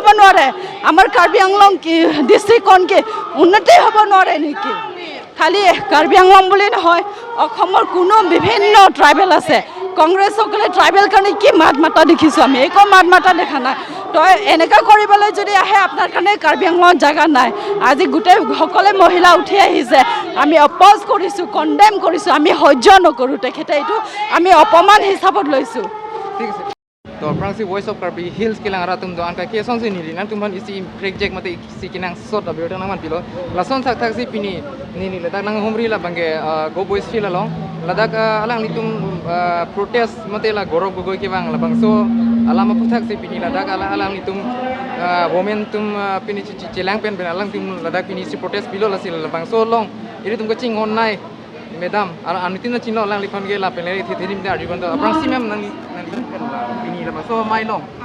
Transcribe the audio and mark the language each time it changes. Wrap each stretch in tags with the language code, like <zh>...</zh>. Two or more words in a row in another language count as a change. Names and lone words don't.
<as>নোৱাৰে আমাৰ কাৰ্বি আংলং কি ডিষ্ট্ৰিক্টখন কি উন্নতি হ'ব নোৱাৰে নেকি খালি কাৰ্বি আংলং বুলি নহয় অসমৰ কোনো বিভিন্ন ট্ৰাইবেল আছে কংগ্ৰেছসকলে ট্ৰাইবেল কাৰণে কি মাত মাতা দেখিছোঁ আমি একো মাত মাতা দেখা নাই তই এনেকুৱা কৰিবলৈ যদি আহে আপোনাৰ কাৰণে কাৰ্বি আংলঙত জাগা নাই আজি গোটেই সকলে মহিলা উঠি আহিছে আমি অপ'জ কৰিছোঁ কণ্ডেম কৰিছোঁ আমি সহ্য নকৰোঁ তেখেতে এইটো আমি অপমান হিচাপত লৈছোঁ ঠিক আছে তো</as> <mjw>Prangsi Voice of Karbi Hills kilangara tumdo anka keson se nili nang tumban isi project mate isi kinang sot abio tang man pilo lason sak thak si pini nini ladak nang homri la bangge go boys fil along ladak alang litum protest mate la Gaurav Gogoi ke bang la bang so alama puthak si pini ladak alang litum women tum pini chelang pen alang tum ladak pini si protest pilo la sil la bang so long iri tum ko ching on nai Madam, anitin na chino lang lipon gela penleri thirim da arjibando Prangsi ma'am nang pini la so mai long</mjw>